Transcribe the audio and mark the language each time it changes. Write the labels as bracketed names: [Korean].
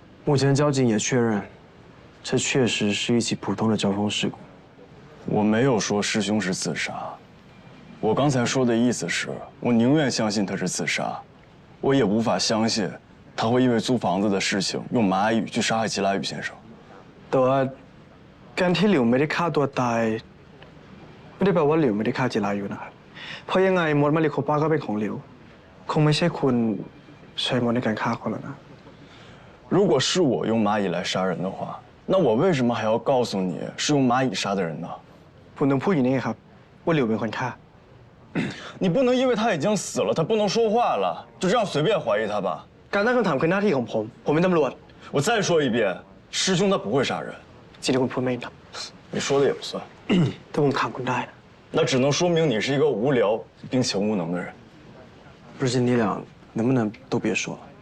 [Chinese] 目前交警也确认，这确实是一起普通的交通事故。我没有说师兄是自杀，我刚才说的意思是，我宁愿相信他是自杀，我也无法相信他会因为租房子的事情用蚂蚁去杀害吉拉宇先生。 [Thai] แต่ว่าการที่หลิวไม่ได้ฆ่าตัวตายไม่ได้แปลว่าหลิวไม่ได้ฆ่าจิรายุนะครับเพราะยังไงมดมาริโคป้าก็เป็นของหลิวคงไม่ใช่คุณใช้มดในการฆ่าคนแล้วนะ [Chinese] 如果是我用蚂蚁来杀人的话，那我为什么还要告诉你是用蚂蚁杀的人呢？ [Thai] คุณต้องพูดอย่างนี้ไงครับว่าหลิวเป็นคนฆ่า [Chinese] 你不能因为他已经死了，他不能说话了，就这样随便怀疑他吧？ [Thai] การตั้งคำถามคือหน้าที่ของผมเป็นตำรวจ [Chinese] 我再说一遍，师兄他不会杀人， [Thai] สิ่งที่คุณพูดไม่ถูก [Chinese] 你说的也不算， [Thai] แต่ผมถามคุณได้นะ [Chinese] 那只能说明你是一个无聊并且无能的人。不是你俩能不能都别说了？